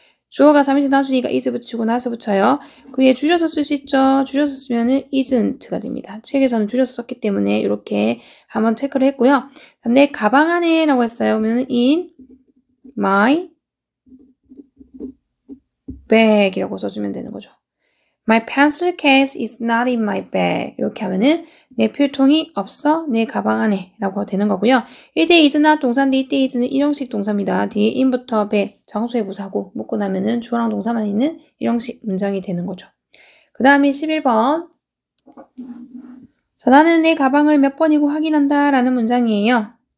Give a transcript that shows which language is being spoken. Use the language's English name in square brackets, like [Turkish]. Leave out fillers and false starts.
[Korean] 주어가 3인칭 단수니까 is 붙이고 not 붙여요. 그 위에 줄여서 쓸 수 있죠. 줄여서 쓰면은 isn't가 됩니다. 책에서는 줄여서 썼기 때문에 이렇게 한번 체크를 했고요. 내 가방 안에 라고 했어요. 그러면 [English] in my bag [Korean] 이라고 써주면 되는 거죠. [English] My pencil case is not in my bag. [Korean] 이렇게 하면은 내 필통이 없어 내 가방 안에 라고 되는 거고요. 이때 is not 동사인데 이때 is는 일형식 동사입니다. 뒤에 in부터 bag 장소의 부사고 묶고 나면은 주어랑 동사만 있는 일형식 문장이 되는 거죠. 그 다음에 11번 자, 나는 내 가방을 몇 번이고 확인한다 라는 문장이에요.